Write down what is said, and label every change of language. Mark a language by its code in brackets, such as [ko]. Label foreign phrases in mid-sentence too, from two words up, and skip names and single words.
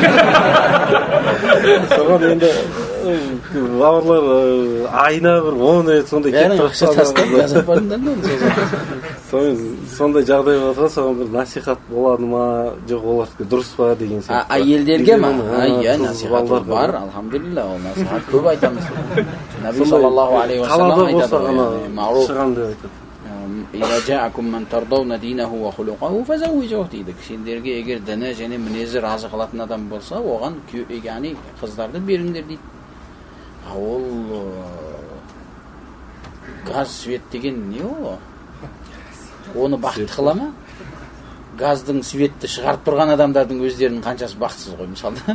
[kk] Соған енді бауырлар айына бір 10 рет сондай кетіп тұрып газ апарыңдар да. Сондай жағдай болса, соған бір насихат болады ма, жоқ олардікі дұрыс па деген сияқты. Әйелдерге ма? Иә, насихат бар, алхамдулилля, ол насихат көп айтамыз. [ar] نبي صلى الله عليه وسلم айтады. [kk] Шығам деп айтады. [ar] إذا جاءكم من ترضون دينه وخلقه فزوجوه дейді. [kk] Сендерге егер діні және мінезі разы қылатын адам болса, оған яғни қыздарды беріңдер дейді. Ол газ, свет деген не ол? Оны бақытты қыла ма? Газдың, светті шығарып тұрған адамдардың өздерінің қаншасы бақытсыз ғой, мысалы.